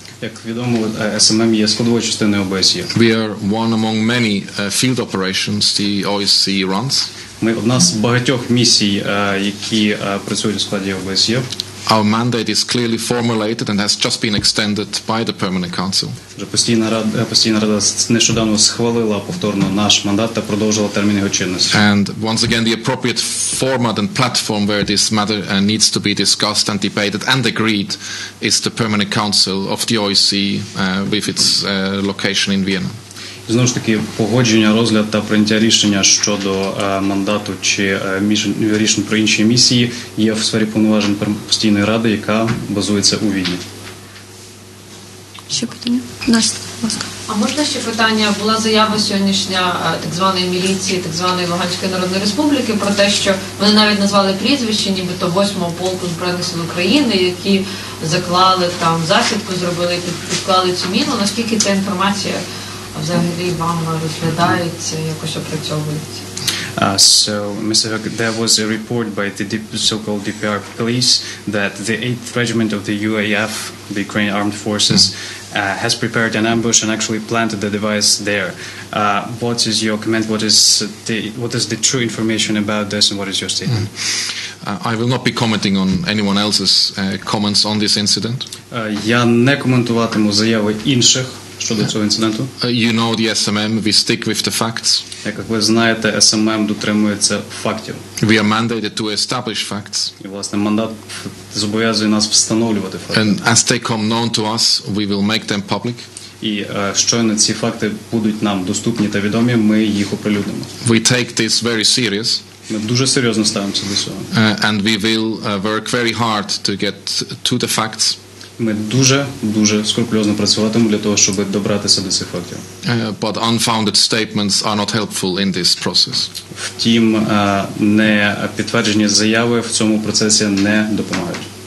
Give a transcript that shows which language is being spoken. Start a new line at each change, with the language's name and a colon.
Ukrainian: Як відомо, СММ є складовою частиною ОБСЄ.
English: We are one among many field operations the OSCE runs.
Ukrainian: Ми одна з багатьох місій, які працюють у складі ОБСЄ.
English: Our mandate is clearly formulated and has just been extended by the Permanent Council.
Ukrainian: Вже постійна рада нещодавно схвалила повторно наш мандат та продовжила термін його чинності.
English: And once again, the appropriate format and platform where this matter needs to be discussed and debated and agreed is the Permanent Council of the OSCE with its location in Vienna.
Ukrainian: Знову ж таки, погодження, розгляд та прийняття рішення щодо мандату чи рішень про інші місії є в сфері повноважень постійної ради, яка базується у Відні. Ще питання? Настя, будь ласка. А можна ще питання? Була заява сьогоднішня так званої міліції, так званої Луганської Народної Республіки про те, що вони навіть назвали прізвище, нібито 8-го полку Збройних сил України, які заклали там засідку, зробили, підклали цю міну. Наскільки ця інформація взагалі вам розглядається, якось опрацьовується?
English: So, Mr. Hook, there was a report by the so-called DPR police that the 8th Regiment of the UAF, the Ukrainian Armed Forces, has prepared an ambush and actually planted the device there. What is your comment? What is the true information about this, and what is your statement? I will not be commenting on anyone else's comments on this incident.
Ukrainian: Я не коментуватиму заяви інших щодо цього інциденту.
English: You know the SMM, we stick with the facts.
Ukrainian: Як ви знаєте, СММ дотримується фактів.
English: We are mandated to establish facts.
Ukrainian: І, власне, мандат зобов'язує нас встановлювати факти.
English: And as they come known to us, we will make them public.
Ukrainian: І щойно ці факти будуть нам доступні та відомі, ми їх оприлюднимо.
English: We take this very serious.
Ukrainian: Ми дуже серйозно ставимося до цього.
English: And we will work very hard to get to the facts.
Ukrainian: Ми дуже скрупульозно працюватимемо для того, щоб добратися до цих фактів.
English: But unfounded statements are not helpful in this process.
Ukrainian: Втім, не підтверджені заяви в цьому процесі не допомагають.